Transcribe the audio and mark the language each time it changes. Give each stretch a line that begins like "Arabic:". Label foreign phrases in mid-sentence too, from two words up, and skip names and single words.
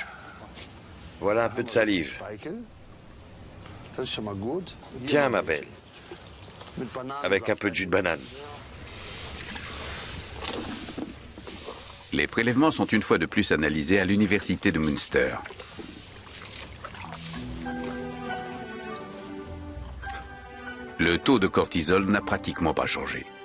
French: Voilà un peu de salive.
German: Speichel. Das ist schon mal gut.
French: Tiens, ma belle,
German: Mit Bananen.
French: avec un peu de jus de banane. Les prélèvements sont une fois de plus analysés à l'université de Münster. Le taux de cortisol n'a pratiquement pas changé.